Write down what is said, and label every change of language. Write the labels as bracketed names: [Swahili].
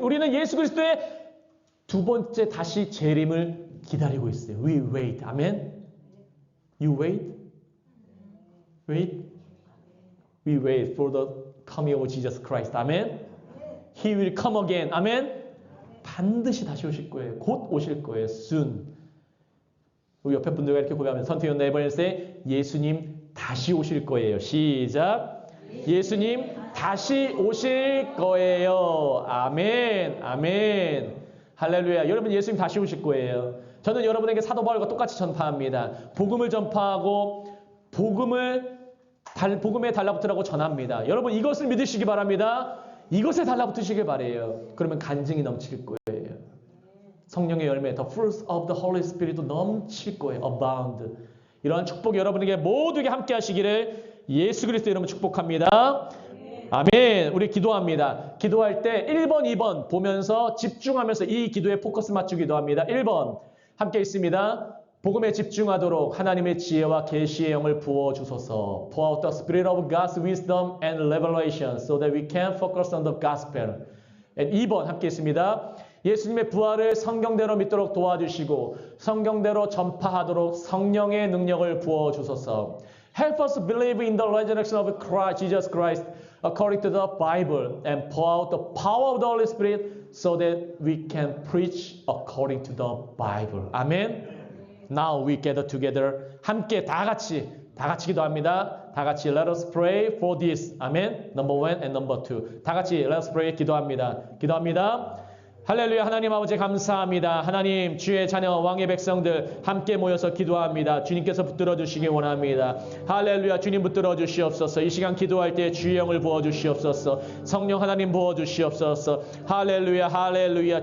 [Korean] 우리는 예수 그리스도의 두 번째 다시 재림을 기다리고 있어요. [English] We wait. 아멘. You wait? Wait? We wait for the coming of Jesus Christ. 아멘. He will come again. 아멘. [Korean] 반드시 다시 오실 거예요. 곧 오실 거예요. Soon. 우리 옆에 분들과 이렇게 고백하면 선택연 네이버에서 예수님 다시 오실 거예요. 시작. 예수님 다시 오실 거예요. 아멘. 아멘. 할렐루야. 여러분 예수님 다시 오실 거예요. 저는 여러분에게 사도 바울과 똑같이 전파합니다. 복음을 전파하고 복음에 달라붙으라고 전합니다. 여러분 이것을 믿으시기 바랍니다. 이것에 달라붙으시길 바래요. 그러면 간증이 넘칠 거예요. 성령의 열매, [English] the fruits of the Holy Spirit [Korean] 도 넘칠 거예요. [English] abound. [Korean] 이러한 축복 여러분에게 모두에게 함께 하시기를 예수 그리스도 이름으로 축복합니다. 아멘. 우리 기도합니다. 기도할 때 1번, 2번 보면서 집중하면서 이 기도에 포커스 맞추기도 합니다. 1번 함께 있습니다. 복음에 집중하도록 하나님의 지혜와 계시의 영을 부어주소서. [English] Pour out the spirit of God's wisdom and revelation so that we can focus on the gospel. [Korean] And 2번 함께 있습니다. 예수님의 부활을 성경대로 믿도록 도와주시고 성경대로 전파하도록 성령의 능력을 부어주소서. [English] Help us believe in the resurrection of Christ, Jesus Christ according to the Bible and pour out the power of the Holy Spirit so that we can preach according to the Bible. 아멘. Now we gather together. [Korean] 함께 다 같이 기도합니다. 다 같이 [English] let us pray for this. 아멘. Number one and number two. 다 같이 let us pray [Korean] 기도합니다. 기도합니다. 할렐루야. 하나님 아버지 감사합니다. 하나님 주의 자녀 왕의 백성들 함께 모여서 기도합니다. 주님께서 붙들어 주시기 원합니다. 할렐루야. 주님 붙들어 주시옵소서. 이 시간 기도할 때 주의 영을 부어 주시옵소서. 성령 하나님 부어 주시옵소서. 할렐루야. 할렐루야.